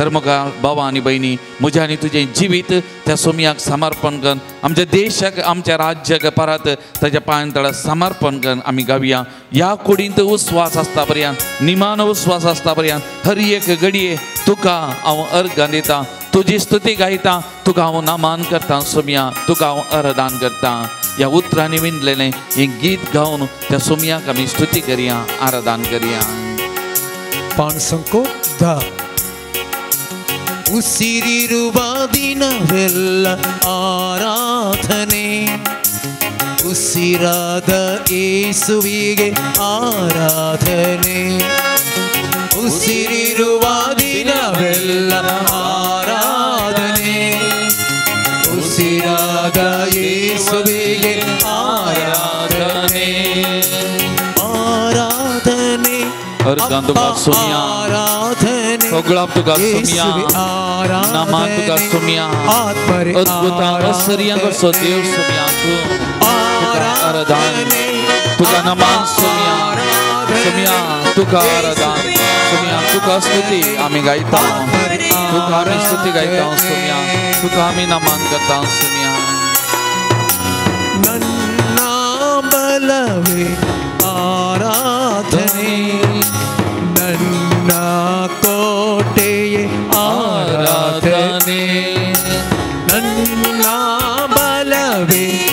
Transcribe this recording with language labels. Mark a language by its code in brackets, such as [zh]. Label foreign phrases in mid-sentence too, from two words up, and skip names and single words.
[kok] तर मुगा भावा आनी भयणी म्हजें आनी तुजें जिवीत त्या सोमयाक समर्पण कर आमच्या देशाक आमच्या राज्याक परत ताच्या पांयां तळा समर्पण कर आमी गावया ह्या कुडींत उस्वास आसता पर्यंत निमान उस्वास आसता पर्यंत हर एक घडये तुका हांव अर्घ दिता तुजी स्तुती गायता तुका हांव नामान करता सोमया तुका हांव अरदान करता ह्या उतरांनी विणलेलें हें गीत गावन त्या सोमयाक आमी स्तुती करया आराधन करया पान संको धा [kn] ಉಸಿರಿರುವ ದಿನವೆಲ್ಲ ಆರಾಧನೆ ಉಸಿರಾದ ಯೇಸುವಿಗೆ ಆರಾಧನೆ ಉಸಿರಿರುವ ದಿನವೆಲ್ಲ ಆರಾಧನೆ ಉಸಿರಾದ ಯೇಸುವಿಗೆ ಆರಾಧನೆ ಆರಾಧನೆ [kok] अर्गान तुका सोमया सगळा तुका सोमया नामान तुका सोमया अद्भुत आश्चर्य कसो देव सोमया तू आराधन तुका नामान सोमया सोमया तुका आराधन सोमया तुका स्तुती आमी गायता तुका आमी स्तुती गायता सोमया तुका आमी नामान करता सोमया [kn] ನನ್ನ ಬಲವೇ ಆರಾಧನೆ ನನ್ನ ಕೋಟೆಯೇ ಆರಾಧನೆ ನನ್ನ ಬಲವೇ